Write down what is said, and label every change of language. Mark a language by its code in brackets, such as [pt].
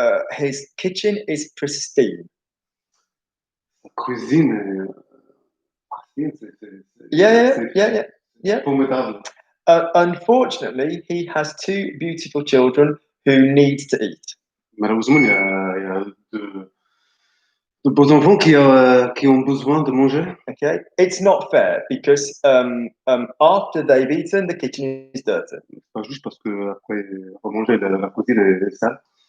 [en] His kitchen is pristine. [fr] Cuisine. [en] Yeah. [fr] Formidable. [en] Unfortunately, he has 2 beautiful children who need to eat. [fr] Malheureusement, il y a de beaux enfants qui ont besoin de manger. [en] Okay, it's not fair because after they've eaten, the kitchen is dirty, [fr] C'est pas juste parce que après manger, la cuisine est sale.